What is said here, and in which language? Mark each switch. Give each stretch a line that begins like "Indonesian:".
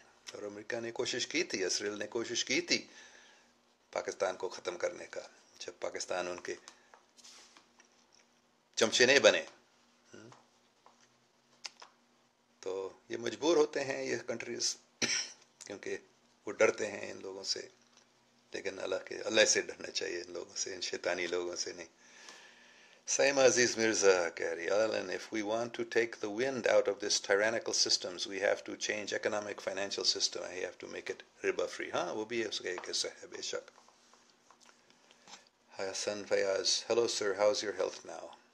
Urdu: اور امریکہ نے کوشش کی تھی اسرائیل نے کوشش کی تھی پاکستان کو ختم کرنے کا جب پاکستان ان کے چمچے نہیں بنے تو یہ مجبور ہوتے ہیں یہ کنٹریز کیونکہ وہ ڈرتے ہیں ان لوگوں سے. لیکن اللہ سے ڈرنا چاہیے ان لوگوں سے ان شیطانی لوگوں سے نہیں.
English: Saima Aziz Mirza
Urdu: کہہ رہی
English: Alan, if we want to take the wind out of this tyrannical systems we have to change economic financial system and we have to make it riba free.
Urdu: ہاں وہ بھی اس کا ایک حصہ ہے بے شک.
English: Hasan Fayyaz hello sir how's your health now.